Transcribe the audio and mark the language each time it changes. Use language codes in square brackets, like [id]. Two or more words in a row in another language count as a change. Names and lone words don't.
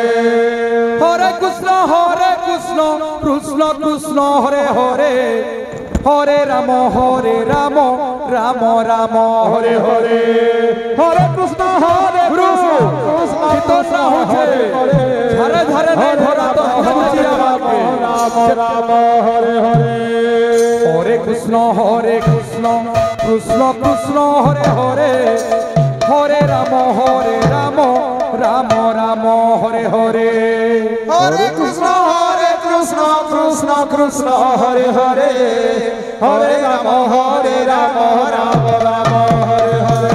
[sa] হরে কৃষ্ণ কৃষ্ণ হরে হরে হরে রাম রাম রাম হরে হরে হরে কৃষ্ণ কৃষ্ণ [bn] হরে ধারে ধারে নাই ধরা তো বুঝি আমাকে [sa] রাম হরে হরে হরে কৃষ্ণ কৃষ্ণ হরে হরে হরে রাম রাম রাম হরে হরে হরে কৃষ্ণ কৃষ্ণ কৃষ্ণ হরে হরে হরে রাম রাম রাম হরে হরে